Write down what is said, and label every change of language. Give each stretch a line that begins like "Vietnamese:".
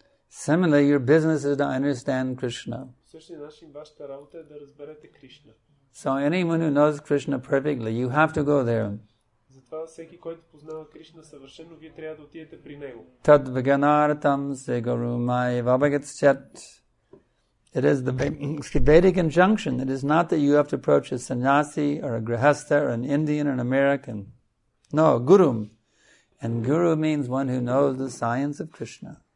English: Similarly, your business is to understand Krishna.
Bulgarian: В същия начин вашата работа е да разберете Кришна.
English: So anyone who knows Krishna perfectly, you have to go there.
Bulgarian: Затова всеки, който познава Кришна съвършено, вие трябва да отидете при него.
Sanskrit: Tad viganartam se gurumai vabhagatschat.
English: It is the Vedic injunction. It is not that you have to approach a sannyasi or a grihastha or an Indian or an American. No, gurum. And guru means one who knows the science of Krishna.